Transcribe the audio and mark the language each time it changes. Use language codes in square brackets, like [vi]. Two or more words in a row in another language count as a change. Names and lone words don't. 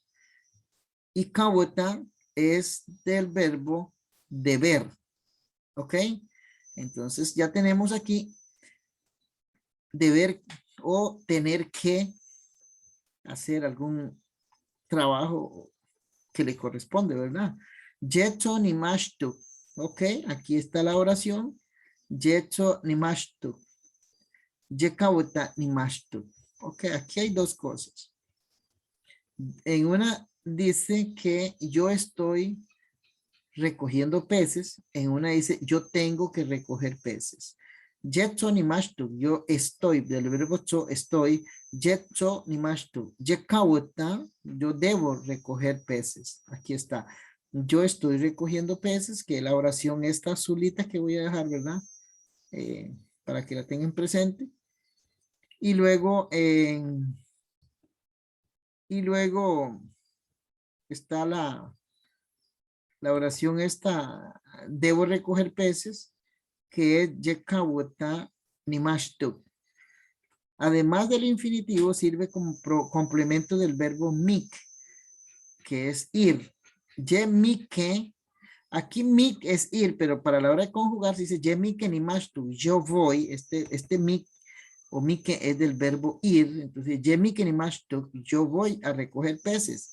[es] Y kaweta es del verbo deber. ¿Ok? Entonces ya tenemos aquí deber o tener que hacer algún trabajo que le corresponde, ¿verdad? [bzd] Jetso ni mashtu. [es] Ok, aquí está la oración. [bzd] Jetso ni mashtu. Yekawata ni mashtu. [es] Ok, aquí hay dos cosas. En una dice que yo estoy recogiendo peces. En una dice yo tengo que recoger peces. [bzd] Jetso ni mashtu, [es] yo estoy, del verbo cho, estoy. [bzd] Jetso ni mashtu, yekawata, [es] yo debo recoger peces. Aquí está. Yo estoy recogiendo peces, que la oración esta azulita que voy a dejar, ¿verdad? Para que la tengan presente. Y luego está la oración esta, debo recoger peces, que es [bzd] yekawata ni mashtu. [es] Además del infinitivo, sirve como complemento del verbo mik, que es ir. [bzd] Ye mike, [es] aquí mik es ir, pero para la hora de conjugar se dice [bzd] ye mike ni mashtu, [es] yo voy, este mik o Mike es del verbo ir, entonces [bzd] je Mike ni mashtuk, [es] yo voy a recoger peces.